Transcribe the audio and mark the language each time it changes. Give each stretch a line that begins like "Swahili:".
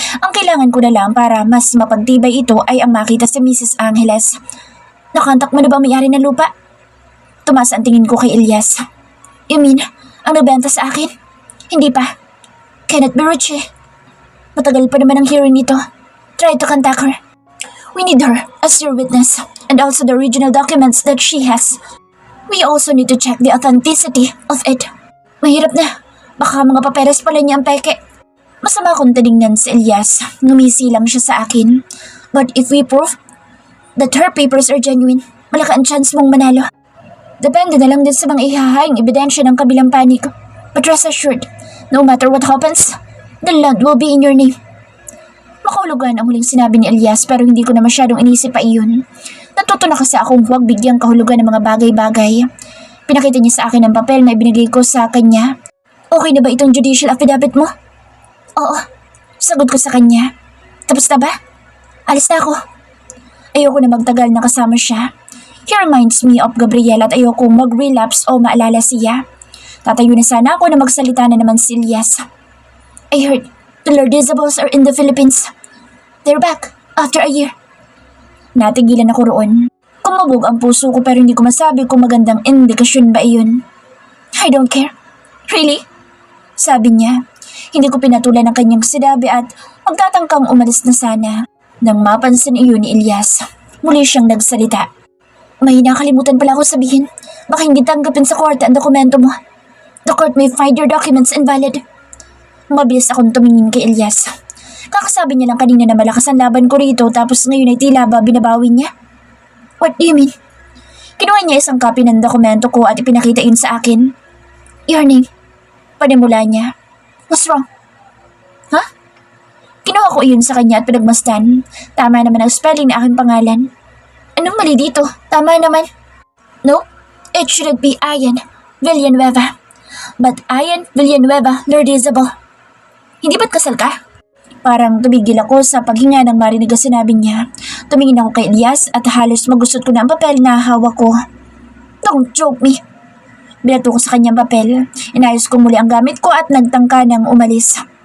Filipino: Ang kailangan ko na lang para mas mapagtibay ito ay ang makita si Mrs. Angeles. Nakontak mo na ba may-ari ng lupa? Tumaas ang tingin ko kay Elias. You mean, ang nabenta sa akin? Hindi pa.
English: Cannot be Ruchi.
Filipino: Matagal pa naman ang hearing nito.
English: Try to contact her. We need her as your witness and also the original documents that she has. We also need to check the authenticity of it.
Filipino: Mahirap na. Baka mga papeles pala niya ang peke. Masama akong tinignan si Elias. Ngumisi lang siya sa akin.
English: But if we prove that her papers are genuine,
Filipino: malaki ang chance mong manalo. Depende na lang din sa mga ihahayang ebidensya ng kabilang panig.
English: But rest assured, no matter what happens, the land will be in your name.
Filipino: Makahulugan ang huling sinabi ni Elias pero hindi ko na masyadong inisip pa iyon. Natuto na kasi akong huwag bigyang kahulugan ng mga bagay-bagay. Pinakita niya sa akin ang papel na ibinigay ko sa kanya. Okay na ba itong judicial affidavit mo? Oo, sagot ko sa kanya. Tapos na ba? Alis na ako. Ayoko na magtagal na kasama siya.
English: He reminds me of Gabriel
Filipino: at ayoko mag-relapse o maalala siya. Tatayo na sana ako na magsalita na naman si Elias.
English: I heard the Lordizables are in the Philippines. They're back after a year.
Filipino: Natigilan ako roon. Kumabog ang puso ko pero hindi ko masabi kung magandang indikasyon ba iyon.
English: I don't care. Really?
Filipino: Sabi niya. Hindi ko pinatulan ang kanyang sinabi at magtatangkang umalis na sana. Nang mapansin iyon ni Elias, muli siyang nagsalita. May nakalimutan pala ako sabihin. Baka hindi tanggapin sa korte ang dokumento mo.
English: The court may find your documents invalid.
Filipino: Mabilis akong tumingin kay Elias. Kakasabi niya lang kanina na malakas ang laban ko rito tapos ngayon ay tila ba binabawi niya?
English: What do you mean?
Filipino: Kinuha niya isang copy ng dokumento ko at ipinakita yun sa akin.
English: Your name.
Filipino: Panimula niya.
English: What's wrong? Huh?
Filipino: Kinuha ko iyon sa kanya at pinagmasdan. Tama naman ang spelling na aking pangalan. Anong mali dito? Tama naman.
English: No, it shouldn't be Ian Villanueva.
Filipino: But Ian Villanueva Lordizable. Hindi ba't kasal ka? Parang tumigil ako sa paghinga nang marinig ang sinabi niya. Tumingin ako kay Elias at halos magusot ko na ang papel na hawak ko.
English: Don't joke me.
Filipino: Binato ko sa kanyang papel. Inayos ko muli ang gamit ko at nagtangka ng umalis.